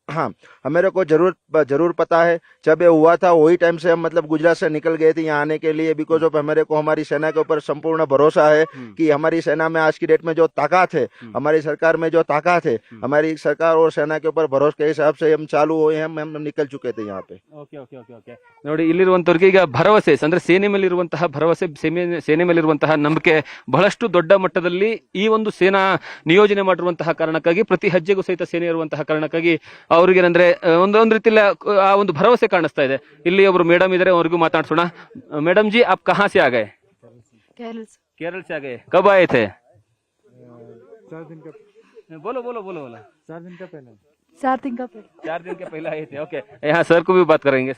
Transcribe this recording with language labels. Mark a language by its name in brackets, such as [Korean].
[Hindi] हाँ, मेरे को जरूर पता है। जब ये हुआ था वही टाइम से हम मतलब गुजरात से निकल गए थे यहाँ आने के लिए। बिकॉज ऑफ हमारे को हमारी सेना के ऊपर संपूर्ण भरोसा है कि हमारी सेना में आज की डेट में जो ताकत है, हमारी सरकार में जो ताकत है, हमारी सरकार और सेना के ऊपर भरोसे के हिसाब से हम चालू हुए हैं। हम निकल चुके थे यहाँ पे। [Kannada] ಓಕೆ ಓಕೆ ಓಕೆ ಓಕೆ ನೋಡಿ, ಇಲ್ಲಿರುವಂತವ್ರಿಗೆ ಈಗ ಭರವಸೆ ಅಂದ್ರೆ ಸೇನೆ ಮೇಲಿರುವಂತಹ ಭರವಸೆ, ಸೇನೆ ಮೇಲಿರುವಂತಹ ನಂಬಿಕೆ ಬಹಳಷ್ಟು ದೊಡ್ಡ ಮಟ್ಟದಲ್ಲಿ ಈ ಒಂದು ಸೇನಾ ನಿಯೋಜನೆ ಮಾಡಿರುವಂತಹ ಕಾರಣಕ್ಕಾಗಿ, ಪ್ರತಿ ಹೆಜ್ಜೆಗೂ ಸಹಿತ ಸೇನೆ ಇರುವಂತಹ ಕಾರಣಕ್ಕಾಗಿ ಅವ್ರಿಗೆ ಏನಂದ್ರೆ ಒಂದೊಂದು ರೀತಿಯಲ್ಲಿ ಆ ಒಂದು ಭರವಸೆ ಕಾಣಿಸ್ತಾ ಇದೆ. ಇಲ್ಲಿ ಒಬ್ರು ಮೇಡಮ್ ಇದಾರೆ, ಅವ್ರಿಗೂ ಮಾತಾಡ್ಸೋಣ. [Hindi] ಮೇಡಮ್ ಜಿ, आप कहाँ से आ गए? केरल से आ गए। कब आए थे? 4 दिन का। बोलो बोलो बोलो बोलो। 4 दिन का पहले। 4 दिन के पहले आए थे। ओके, यहाँ सर को भी बात करेंगे।